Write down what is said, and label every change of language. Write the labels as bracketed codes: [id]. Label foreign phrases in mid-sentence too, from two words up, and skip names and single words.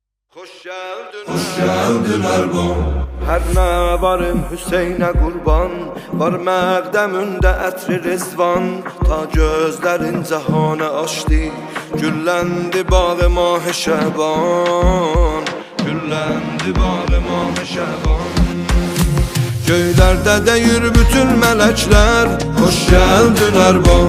[tr] Hoş geldin [az] Erdoğan. Her ne varım Hüseyin'e kurban, var məqdəmündə ətri rizvan. Ta gözlərin cəhanə açdı, gülləndi bağı mah-ı şəban. Gülləndi bağı mah-ı şəban. Göylərdə deyir bütün mələklər, hoş gəldin Erdoğan.